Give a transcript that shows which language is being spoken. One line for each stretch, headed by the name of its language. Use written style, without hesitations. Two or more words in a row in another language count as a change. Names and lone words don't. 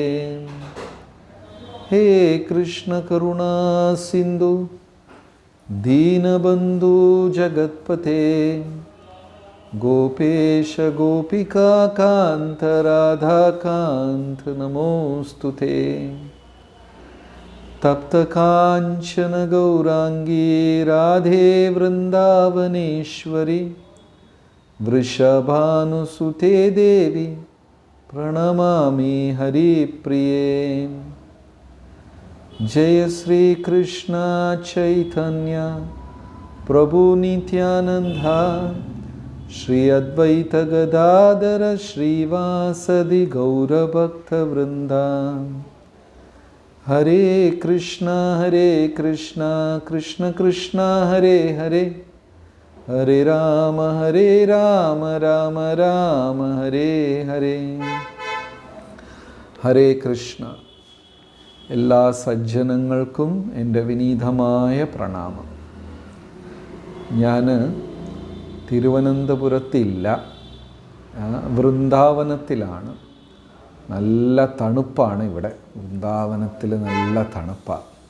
Sanskrit: ഹേ കൃഷ്ണ കരുണാ സിന്ധു ദീനബന്ധു ജഗത്പതേ ഗോപേശ ഗോപികാ കാന്ത രാധാകാന്ത നമോസ്തുതേ. തപ്തകാഞ്ചന ഗൗരാംഗീ രാധേ വൃന്ദാവനേശ്വരി വൃഷഭാനുസുതേ ദേവി പ്രണമാമി ഹരിപ്രിയേ. जय श्री कृष्ण चैतन्य प्रभु नित्यानंदा श्री अद्वैत गदाधर श्रीवासदि गौरभक्तवृंदा. हरे कृष्ण कृष्ण कृष्ण हरे हरे हरे राम राम राम हरे हरे. हरे कृष्ण.
Malayalam: എല്ലാ സജ്ജനങ്ങൾക്കും എൻ്റെ വിനീതമായ പ്രണാമം. ഞാൻ തിരുവനന്തപുരത്തില്ല, വൃന്ദാവനത്തിലാണ്. നല്ല തണുപ്പാണ് ഇവിടെ. വൃന്ദാവനത്തിൽ നല്ല തണുപ്പാണ്.